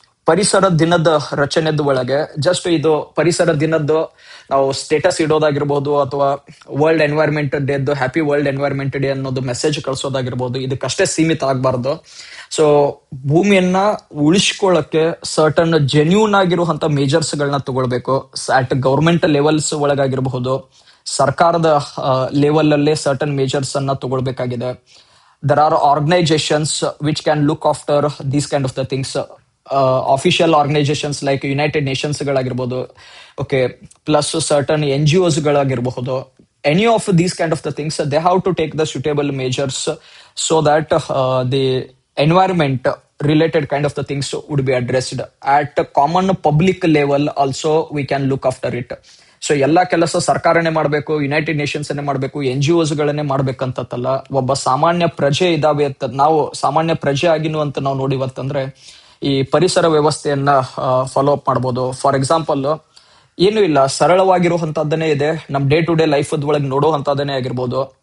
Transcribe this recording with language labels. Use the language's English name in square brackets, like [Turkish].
[Kannada] ಪರಿಸರ ದಿನದ ರಚನೆದ ಒಳಗೆ ಜಸ್ಟ್ ಇದು ಪರಿಸರ ದಿನದ್ದು ನಾವು ಸ್ಟೇಟಸ್ ಇಡೋದಾಗಿರ್ಬೋದು ಅಥವಾ world environment ಡೇದ್ದು happy world environment day ಅನ್ನೋದು ಮೆಸೇಜ್ ಕಳ್ಸೋದಾಗಿರ್ಬೋದು, ಇದಕ್ಕಷ್ಟೇ ಸೀಮಿತ ಆಗಬಾರ್ದು. ಸೊ ಭೂಮಿಯನ್ನ ಉಳಿಸ್ಕೊಳ್ಳಕ್ಕೆ ಸರ್ಟನ್ ಜೆನ್ಯೂನ್ ಆಗಿರುವಂತ ಮೇಜರ್ಸ್ ಗಳನ್ನ ತಗೊಳ್ಬೇಕು. ಅಟ್ ಗೌರ್ಮೆಂಟ್ ಲೆವೆಲ್ಸ್ ಒಳಗಾಗಿರಬಹುದು, ಸರ್ಕಾರದ ಲೆವೆಲ್ ಅಲ್ಲೇ ಸರ್ಟನ್ ಮೇಜರ್ಸ್ ಅನ್ನ ತಗೊಳ್ಬೇಕಾಗಿದೆ. [English] there are organizations which can look after these kind of the things. Official organizations like [Kannada] United Nations ಗಳಾಗಿರ್ಬೋದು, okay, plus certain NGOs ಗಳಾಗಿರಬಹುದು. [English] Any of these kind of the things they have to take the suitable measures so that the environment related kind of the things would be addressed at common public level. Also we can look after it. [Kannada] So ಎಲ್ಲಾ ಕೆಲಸ ಸರ್ಕಾರನೇ ಮಾಡಬೇಕು, United Nations ಮಾಡಬೇಕು, NGOs ಗಳನ್ನೇ ಮಾಡ್ಬೇಕಂತಲ್ಲ. ಒಬ್ಬ ಸಾಮಾನ್ಯ ಪ್ರಜೆ ಇದಾವೆ ಅಂತ ನಾವು ಸಾಮಾನ್ಯ ಪ್ರಜೆ ಆಗಿನೂ ಅಂತ ನಾವು ನೋಡಿವತ್ತಂದ್ರೆ ಈ ಪರಿಸರ ವ್ಯವಸ್ಥೆಯನ್ನ ಫಾಲೋ ಅಪ್ ಮಾಡ್ಬೋದು. ಫಾರ್ ಎಕ್ಸಾಂಪಲ್, ಏನು ಇಲ್ಲ, ಸರಳವಾಗಿರುವಂತದ್ದನ್ನೇ ಇದೆ, ನಮ್ ಡೇ ಟು ಡೇ ಲೈಫ್ ಒಳಗೆ ನೋಡುವಂತದನ್ನೇ ಆಗಿರ್ಬೋದು.